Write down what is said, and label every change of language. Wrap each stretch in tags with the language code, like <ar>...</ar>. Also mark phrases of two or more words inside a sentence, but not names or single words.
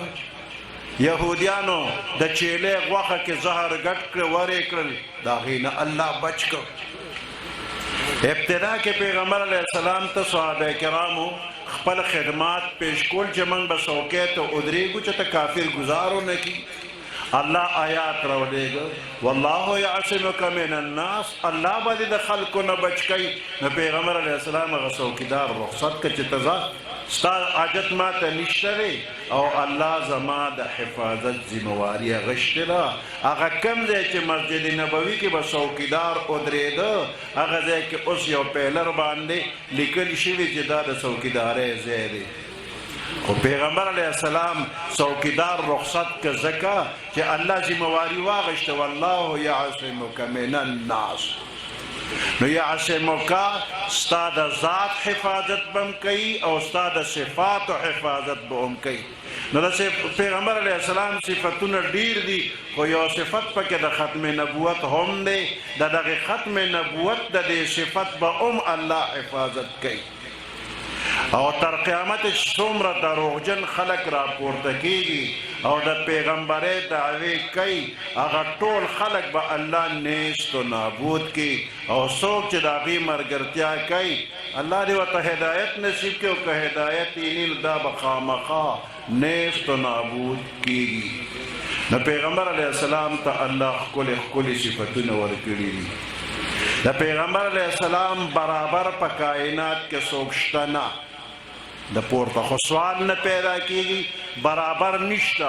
<ps>یهودیانو د چیلې غوښه کې زهر ګډ کړ ورې کړل، د هغې نه الله بچ کړ. ابتدا کې پیغمبر</ps> <ar>علیه السلام</ar> <ps>ته صحابه کرامو خپل خدمات پیش کول چې موږ به څوکۍ ته ودرېږو چې ته کافر ګزارو نه کړي. الله آیات راولېږه</ps> <ar>والله یعصمک من الناس،</ar> <ps>الله به دې د خلکو نه بچ کوي. نو پیغمبر</ps> <ar>علیه السلام</ar> <ps>هغه څوکیدار رخصت کړه چې ته ځه، ستا حاجت ما ته نشته دی او الله زما د حفاظت ذمواري اخیستې ده. هغه کوم ځای چې مسجد نبوي کې به څوکیدار ودرېده، هغه ځای کې اوس یو پیلر باندې لیکل شوي چې دا د څوکیدارۍ ځای دی. خو پیغمبر علیه السلام څوکیدار رخصت که ځکه چې الله ذمواري واخیسته</ps> <ar>والله یعصمک من الناس.</ar> <ps>نو یعصمک ستا د ذات حفاظت به هم کوي او ستا د صفاتو حفاظت به هم کوي. نو د پیغمبر</ps> <ar>علیه السلام</ar> <ps>صفتونه ډیر دي، خو یو صفت پکې د ختم نبوت هم دی. د دغې ختم نبوت د دې صفت به هم الله حفاظت کوي. او تر قیامت څومره دروغجن خلک راپورته کیږي او د پیغمبرۍ دعوې کوي، هغه ټول خلک به الله نیست و نابود کړي. او څوک چې د هغې ملګرتیا کوي، الله دې ورته هدایت نصیب کړي، او که هدایت یې نه دا به خامخا نیست و نابود کیږي. نو پیغمبر</ps> <ar>علیه السلام</ar> <ps>ته الله ښکلې ښکلې صفتونه ورکړي دي. د پیغمبر</ps> <ar>علیه السلام</ar> <ps>برابر په کائنات کې څوک شته نه، د پورته خو سوال نه پیدا کیږي، برابر نشته.</ps>